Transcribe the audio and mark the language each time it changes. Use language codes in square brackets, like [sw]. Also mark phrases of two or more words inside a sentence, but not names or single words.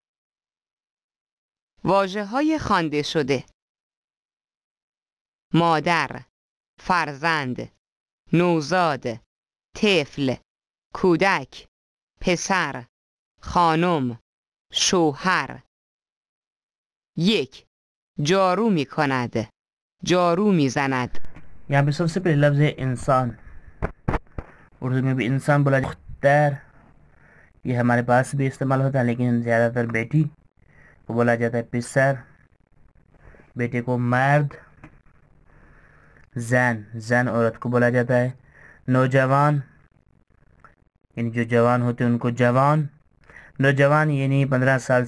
[fa] واژه‌های خوانده شده: مادر، فرزند، نوزاد، طفل، کودک، پسر، خانم، شوهر. 1. جارو می کند، جارو می زند. [ur] یہاں پہ سب سے پہلے لفظ ہے انسان، اردو میں بھی انسان بولا جاتا ہے، یہ ہمارے پاس بھی استعمال ہوتا ہے لیکن زیادہ تر بیٹی کو بولا جاتا ہے پسر، بیٹے کو مرد، زن عورت کو بولا جاتا ہے، نوجوان یعنی جو جوان ہوتے ہیں ان کو جوان، نوجوان یعنی 15 سال